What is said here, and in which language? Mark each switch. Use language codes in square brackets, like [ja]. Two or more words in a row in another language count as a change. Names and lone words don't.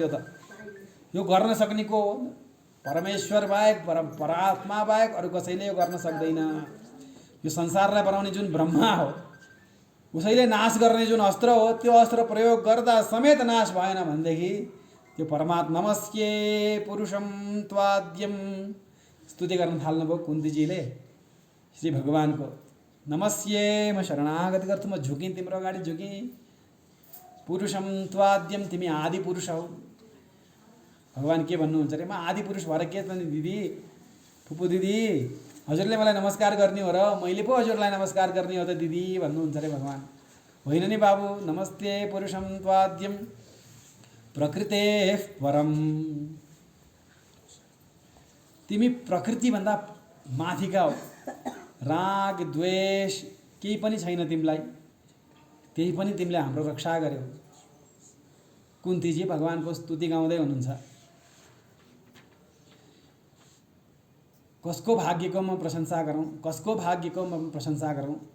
[ne] त्यो त यो गर्न सक्ने को हो? परमेश्वर बाहेक, परात्मा बाहेक अरू कसैले यो गर्न सक्दैन। यो संसारलाई बनाउने जुन ब्रह्मा हो, उसैले नाश गर्ने जुन अस्त्र हो, त्यो अस्त्र प्रयोग गर्दा समेत नाश भएन भनेदेखि त्यो परमात्मा [sa] नमस्ये पुरुषम त्वाद्यम [ne] स्तुति गर्न थाल्नुभयो कुन्तीजीले श्री भगवानको। नमस्ये, म शरणागति गर्छु, म झुकेँ तिम्रो अगाडि झुकेँ। [sa] पुरुषम त्वाद्यम, [ne] तिमी आदि पुरुष हौ। भगवान के भन्नुहुन्छ अरे? म आदि पुरुष भएर के त नि दिदी, फुपू दिदी, हजुरले मलाई नमस्कार गर्ने हो र मैले पो हजुरलाई नमस्कार गर्ने हो त दिदी भन्नुहुन्छ अरे भगवान। होइन नि बाबु, [sa] नमस्ते पुरुषम त्वाद्यम प्रकृतेः परम। [ne] तिमी प्रकृतिभन्दा माथिका हो। राग द्वेष केही पनि छैन तिमीलाई, त्यही पनि तिमीले हाम्रो रक्षा गर्यौ। कुन्तीजी भगवानको स्तुति गाउँदै हुनुहुन्छ। कसको भाग्यको म प्रशंसा गरौँ, कसको भाग्यको म प्रशंसा गरौँ?